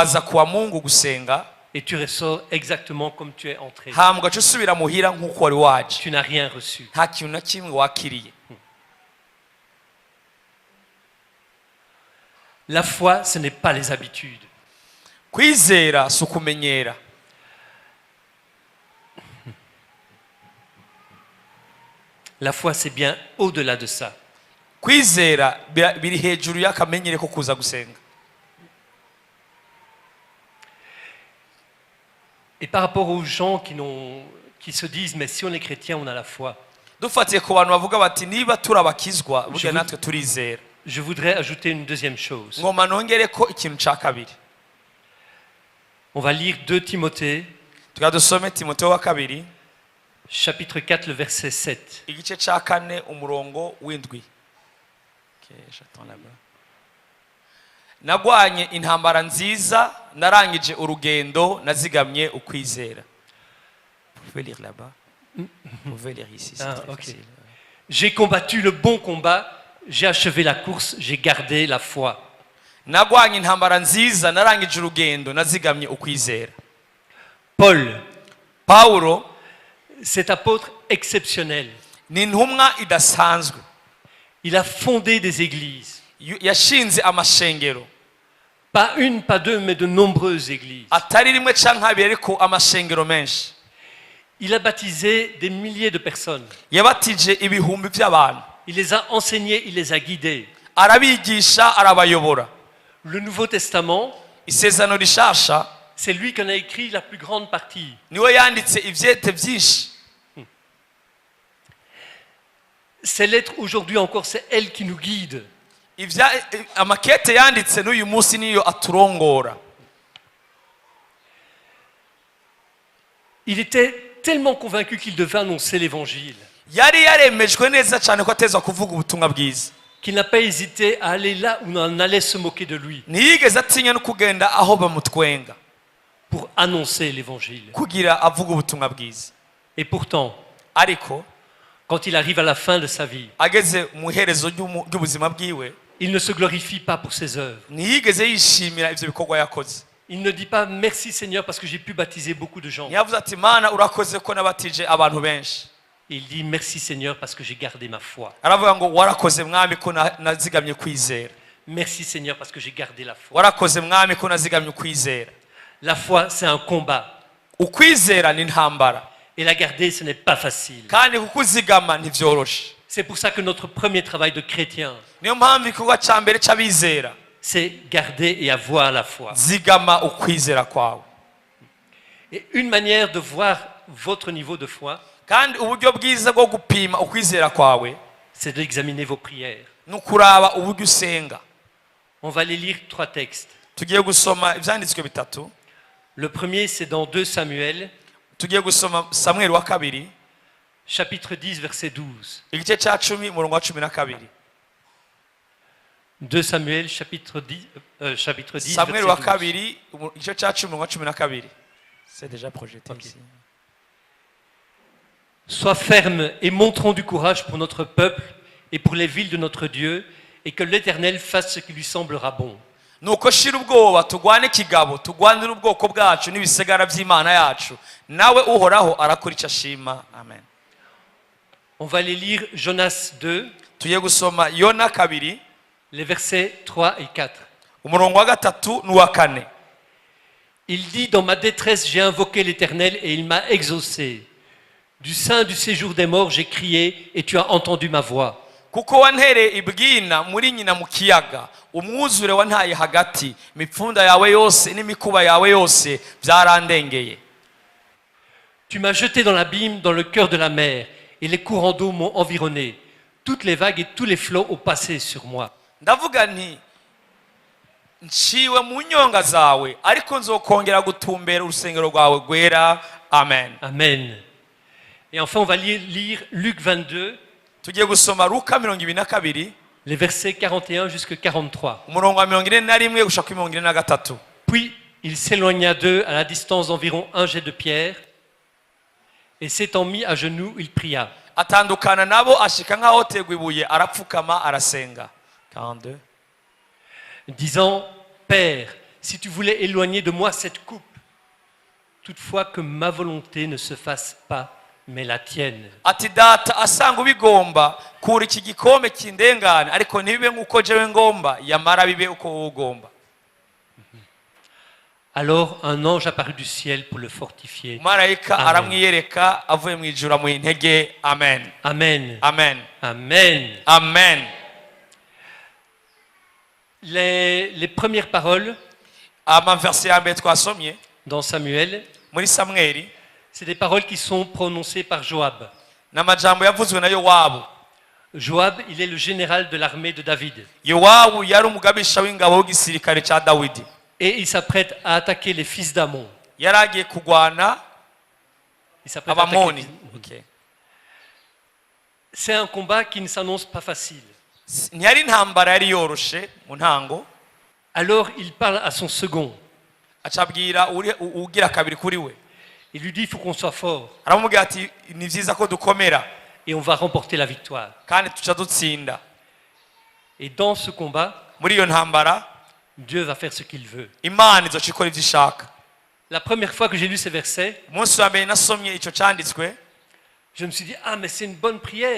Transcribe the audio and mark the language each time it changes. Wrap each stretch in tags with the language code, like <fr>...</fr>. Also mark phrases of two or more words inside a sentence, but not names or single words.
<rn>uraza kuwa Mungu gusenga,</rn> <fr>et tu ressors exactement comme tu es entré.</fr> <rn>hama ugaca usubira muhira nk'uko wari waje,</rn> <fr>Tu n'as rien reçu.</fr> <rn>nta kintu na kimwe wakiriye.</rn> <fr>La foi, ce n'est pas les habitudes.</fr> <rn>Kwizera si ukumenyera.</rn> <fr>La foi, c'est bien au-delà de ça.</fr> <rn>Kwizera biri hejuru y'akamenyere ko kuza gusenga.</rn> <fr>Et par rapport aux gens qui se disent, mais si on est chrétien, on a la foi.</fr> <rn>Dufatiye ku bantu bavuga bati niba turabakizwa burya natwe turizera.</rn> <fr>Je voudrais ajouter une deuxième chose.</fr> <rn>Ngoma nongere ko ikintu ca kabiri.</rn> <fr>On va lire 2 Timothée,</fr> <rn>Tukadusome Timotheo wa kabiri,</rn> <fr>chapitre 4, le verset 7.</fr> <rn>igice ca 4 umurongo w'indwi. Nagwanye intambara nziza, narangije urugendo, nazigamye ukwizera.</rn> <fr>Vous pouvez lire là-bas. Vous pouvez lire ici, c'est très Ok. facile. J'ai combattu le bon combat, j'ai achevé la course, j'ai gardé la foi.</fr> <rn>Nagwanye intambara nziza, narangije urugendo, nazigamye ukwizera.</rn> <fr>Paul,</fr> <rn>Paulo</rn> <fr>cet apôtre exceptionnel,</fr> <rn>ni intumwa idasanzwe.</rn> <fr>il a fondé des églises.</fr> <rn>Yashinze amashengero.</rn> <fr>Pas une, pas deux, mais de nombreuses églises.</fr> <rn>Atari rimwe canke habiri ariko amashengero menshi.</rn> <fr>Il a baptisé des milliers de personnes.</fr> <rn>Yabatije ibihumbi by'abantu.</rn> <fr>Il les a enseignés, il les a guidés.</fr> <rn>Arabigisha, arabayobora.</rn> <fr>Le Nouveau Testament,</fr> <rn>Isezerano rishasha</rn> <fr>c'est lui qui en a écrit la plus grande partie.</fr> <rn>niwe yanditse ivyete vyinshi.</rn> <fr>Ces lettres, aujourd'hui encore, c'est elle qui nous guide.</fr> <rn>Amakete yanditse n'uyu munsi niyo aturongora.</rn> <fr>Il était tellement convaincu qu'il devait annoncer l'évangile</fr> <rn>Yari yaremejwe neza cyane ko atezwa kuvuga ubutumwa bwiza.</rn> <fr>qu'il n'a pas hésité à aller là où on allait se moquer de lui</fr> <rn>Ntiyigeze atinya no kugenda aho bamutwenga</rn> <fr>pour annoncer l'évangile.</fr> <rn>kugira avuga ubutumwa bwiza.</rn> <fr>Et pourtant,</fr> <rn>Ariko</rn> <fr>quand il arrive à la fin de sa vie,</fr> <rn>ageze mu iherezo ry'ubuzima bwiwe,</rn> <fr>il ne se glorifie pas pour ses œuvres.</fr> <rn>ntiyigeze yishimira ivyo bikorwa yakoze.</rn> <fr>Il ne dit pas merci Seigneur parce que j'ai pu baptiser beaucoup de gens.</fr> <rn>Ntiyavuze ati Mana urakoze ko nabatije abantu benshi.</rn> <fr>Il dit merci Seigneur parce que j'ai gardé ma foi.</fr> <rn>Aravuga ngo warakoze mwami ko nazigamye kwizera.</rn> <fr>Merci Seigneur parce que j'ai gardé la foi.</fr> <rn>Warakoze mwami ko nazigamye kwizera.</rn> <fr>La foi, c'est un combat.</fr> <rn>Ukwizera ni intambara.</rn> <fr>Et la garder, ce n'est pas facile.</fr> <rn>Kandi kukuzigama ntivyoroshe.</rn> <fr>C'est pour ça que notre premier travail de chrétien,</fr> <rn>Niyo mpamvu igikorwa ca mbere c'abizera</rn> <fr>c'est garder et avoir la foi.</fr> <rn>zigama ukwizera kwawe.</rn> <fr>Et une manière de voir votre niveau de foi,</fr> <rn>Kandi uburyo bwiza bwo gupima ukwizera kwawe</rn> <fr>c'est d'examiner vos prières.</fr> <rn>nukuraba uburyo usenga.</rn> <fr>On va les lire 3 textes.</fr> <rn>Tugiye gusoma ivyanditswe bitatu.</rn> <fr>Le premier, c'est dans 2 Samuel,</fr> <rn>Tugiye gusoma Samuel wa kabiri</rn> <fr>chapitre 10, verset 12.</fr> <rn>igice ca 10 umurongo wa 12.</rn> <fr>2 Samuel, chapitre 10,</fr> <rn>Samuel verset wa 12. kabiri igice ca 10 umurongo wa 12.</rn> <fr>C'est déjà projeté ici. Sois ferme et montrons du courage pour notre peuple et pour les villes de notre Dieu, et que l'Éternel fasse ce qui lui semblera bon.</fr> <rn>Nuko shira ubwoba tugwane kigabo tugwanira ubwoko bwacu n'ibisigara by'Imana yacu nawe uhoraho arakora icyo ashima. Amen.</rn> <fr>On va les lire Jonas 2,</fr> <rn>Tugiye gusoma Yona kabiri</rn> <fr>les versets 3 et 4.</fr> <rn>umurongo wa gatatu n'uwa kane.</rn> <fr>Il dit, dans ma détresse, j'ai invoqué l'Éternel et il m'a exaucé. Du sein du séjour des morts, j'ai crié et tu as entendu ma voix.</fr> <rn>Kuko wantereye ibwina muri nyina mu kiyaga umwuzure wantaye hagati mipfunda yawe yose n'imikuba yawe yose byarandengeye.</rn> <fr>Tu m'as jeté dans l'abîme, dans le cœur de la mer, et les courants d'eau m'ont environné. Toutes les vagues et tous les flots ont passé sur moi.</fr> <rn>Ndavuga nti nciwe mu nyonga zawe ariko nzokongera gutumbera urusengero rwawe rwera. Amen.</rn> <fr>Amen. Et enfin, on va lire Luc 22,</fr> <rn>Tugiye gusoma Luka 22</rn> <fr>les versets 41 jusqu'à 43.</fr> <rn>umurongo wa 41 gushaka 43.</rn> <fr>Puis il s'éloigna d'eux à la distance d'environ un jet de pierre, et s'étant mis à genoux, il pria.</fr> <rn>Atandukana nabo ashika nkaho tegwa ibuye arapfukama arasenga.</rn> <fr>42. Disant, Père, si tu voulais éloigner de moi cette coupe, toutefois que ma volonté ne se fasse pas, mais la tienne.</fr> <rn>ati data asanga ubigomba kura iki gikombe kindengane ariko ntibibe nk'uko jewe ngomba yamara bibe uko wowe ugomba.</rn> <fr>Alors un ange apparut du ciel pour le fortifier.</fr> <rn>marayika Amen. aramwiyereka avuye mu ijuru amuha intege. Amen, Amen. amen, Amen. amen.</rn> <fr>Les premières paroles</fr> <rn>amaverse ya mbere twasomye</rn> <fr>dans Samuel,</fr> <rn>muri Samweli</rn> <fr>c'est des paroles qui sont prononcées par Joab.</fr> <rn>n'amajambo yavuzwe na Yowabu.</rn> <fr>Joab, il est le général de l'armée de David.</fr> <rn>Yowabu yari umugabisha w'ingabo w'igisirikare cya Dawidi.</rn> <fr>Et il s'apprête à attaquer les fils d'Amon.</fr> <rn>yari agiye kurwana</rn> <fr>Il s'apprête à attaquer</fr> <rn>abamoni.</rn> <fr>les- Okay. C'est un combat qui ne s'annonce pas facile.</fr> <rn>ntiyari intambara yari yoroshe mu ntango.</rn> <fr>Alors il parle à son second.</fr> <rn>acabwira ugira kabiri kuri we,</rn> <fr>Il lui dit, il faut qu'on soit fort</fr> <rn>aramubwira ati ni byiza ko dukomera</rn> <fr>et on va remporter la victoire.</fr> <rn>kandi tuca dutsinda.</rn> <fr>Et dans ce combat,</fr> <rn>muri iyo ntambara</rn> <fr>Dieu va faire ce qu'il veut.</fr> <rn>imana izoca ikora ibyo ishaka.</rn> <fr>La première fois que j'ai lu ces versets,</fr> <rn>umunsi wa mbere nasomye icyo cyanditswe</rn> <fr>je me suis dit, ah mais c'est une bonne prière.</fr>